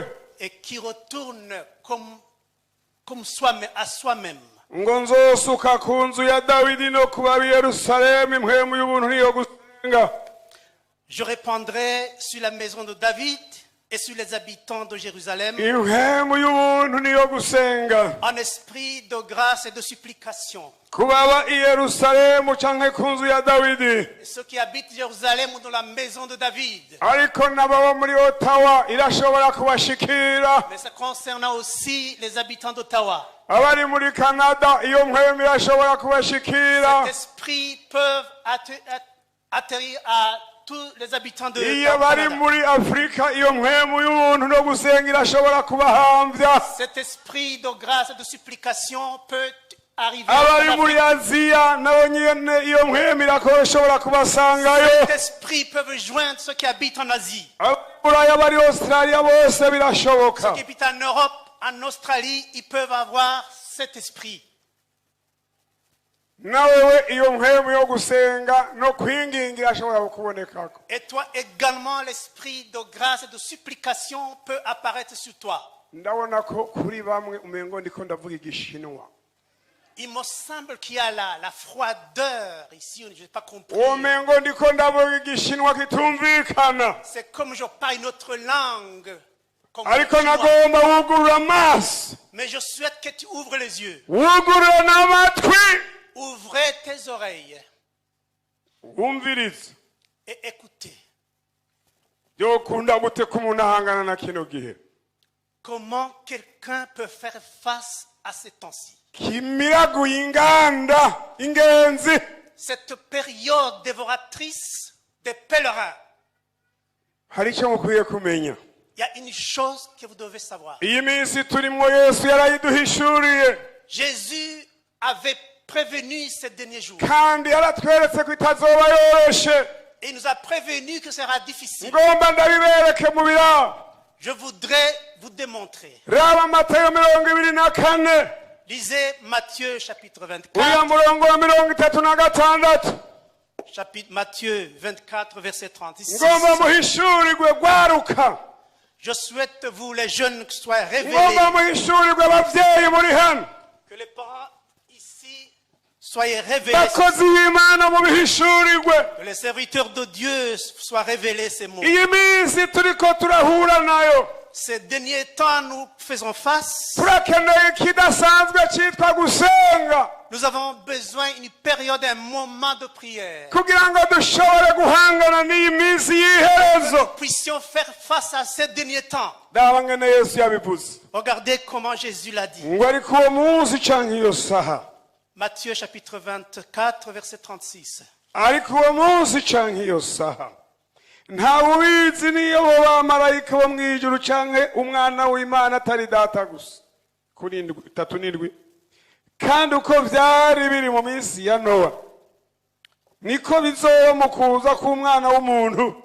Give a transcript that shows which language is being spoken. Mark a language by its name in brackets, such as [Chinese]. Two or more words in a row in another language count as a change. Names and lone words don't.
[French] Et qui retourne comme soi-même, à soi-même. [Rundi] Ngo nzosuka ku nzu ya Dawidi no kuba i Yerusalemu impwemu y'ubuntu niyo gusenga. [French] Je répandrai sur la maison de David et sur les habitants de Jérusalem [Rundi] impwemu y'ubuntu niyo gusenga. [French] en esprit de grâce et de supplication. [Rundi] Kubaba i Yerusalemu canke ku nzu ya Dawidi. [French] Ceux qui habitent Jérusalem ou dans la maison de David. [Rundi] Ariko n'ababa muri Ottawa irashobora kubashikira. [French] Mais ça concerne aussi les habitants d'Ottawa. [Rundi] Abari muri Canada iyo mpwemu irashobora kubashikira. [French] Cet esprit peut atterrir à tous les habitants de [Rundi] Iyo bari muri Afrika iyo mpwemu y'ubuntu no gusenga irashobora kubahambya. [French] Cet esprit de grâce et de supplication peut arriver. [Rundi] Abari muri Aziya nabo nyene iyo mpwemu irashobora kubasangayo. [French] Cet esprit peut joindre ceux qui habitent en Asie. [Rundi] Abari bari Australia bose birashoboka. [French] Ceux qui habitent en Europe, en Australie, ils peuvent avoir cet esprit. [Rundi] Nawewe iyo mpwemu yo gusenga no kwinginga irashobora kukubonekako. [French] Et toi également, l'esprit de grâce et de supplication peut apparaître sur toi. [Rundi] Ndabona ko kuri bamwe umengo ndiko ndavuga igishinwa. [French] Il me semble qu'il y a la froideur ici, je n'ai pas compris. [Rundi] Umengo ndiko ndavuga igishinwa kitumvikana. [French] C'est comme je parle une autre langue. [Rundi] Ariko nagomba wugurura amaso. [French] Mais je souhaite que tu ouvres les yeux. [Rundi] Wugurura n'amatwi. [French] Ouvrez tes oreilles. [Rundi] Wumvirize. [French] Et écoutez. [Rundi] Byokunda gute ko umuntu ahangana na kino gihe. [French] Comment quelqu'un peut faire face à ces temps-ci? [Rundi] Kimiraguye inganda ingenzi. [French] Cette période dévoratrice des pèlerins. [Rundi] Hari icyo mukwiye kumenya. [French] Il y a une chose que vous devez savoir. [Rundi] Iyi minsi turimo Yesu yarayiduhishuriye. [French] Jésus avait prévenu ces derniers jours. [Rundi] Kandi yaratweretse ko itazoba yoroshe. [French] Et il nous a prévenu que ce sera difficile. [Rundi] Ngomba ndabibereke mu birabo. [French] Je voudrais vous démontrer. [Rundi] Raba Matayo 24. [French] Lisez Matthieu chapitre 24. [Rundi] Uriya murongo wa 36. [French] Chapitre Matthieu 24 verset 36. [Rundi] Ngomba muhishurirwe gwaruka. [French] Je souhaite vous les jeunes qui soient révélés. [Rundi] Ngomba muhishurirwe abavyeyi muri hano. [French] Que les parents ici Soyez révélés. [Rundi] bakozi b'imana mu bihishurirwe. [French] Que les serviteurs de Dieu soient révélés ces mots. [Rundi] iyi minsi turiko turahura nayo [French] Ces derniers temps, nous faisons face. [Rundi] turakeneye ikidasanzwe cyitwa gusenga [French] Nous avons besoin d'une période, un moment de prière. [Rundi] kugira ngo dushobore guhangana n'iyi minsi y'iherezo. [French] Nous puissions faire face à ces derniers temps. [Rundi] ndaba ngene yesu yabivuze [French] Regardez comment Jésus l'a dit. [Rundi] ngo ariko uwo munsi canke iyo saha, [French] Matthieu chapitre 24, verset 36. [Rundi] ariko uwo munsi canke iyo saha ntawe ubizi niyo bo bamarayika bo mw'ijuru canke umwana w'imana atari data gusa. kuri 3:7. kandi uko vyari biri mu minsi ya Nowa niko bizoba mu kuza k'umwana w'umuntu.